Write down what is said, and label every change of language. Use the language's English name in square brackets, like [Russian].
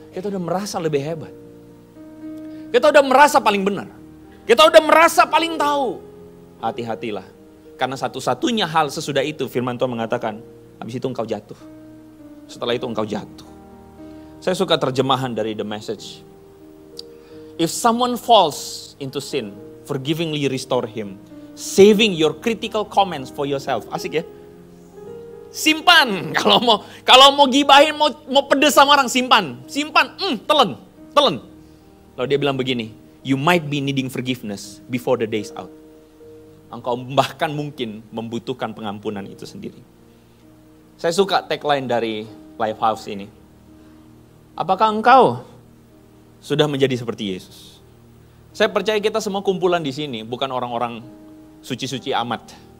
[Indonesian] Kita udah merasa lebih hebat. Kita udah merasa paling benar. Kita udah merasa paling tahu. Hati-hatilah. Karena satu-satunya hal sesudah itu, firman Tuhan mengatakan, habis itu engkau jatuh. Setelah itu engkau jatuh. Saya suka terjemahan dari The Message. [English] If someone falls into sin, forgivingly restore him, saving your critical comments for yourself. [Indonesian] Asik ya? Simpan. Kalau mau gibahin, mau pedes sama orang, simpan. Simpan. Telan. Lalu dia bilang begini, [English] you might be needing forgiveness before the day's out. [Indonesian] Engkau bahkan mungkin membutuhkan pengampunan itu sendiri. Saya suka tagline dari Lifehouse ini. Apakah engkau sudah menjadi seperti Yesus? Saya percaya kita semua kumpulan di sini bukan orang-orang suci-suci amat.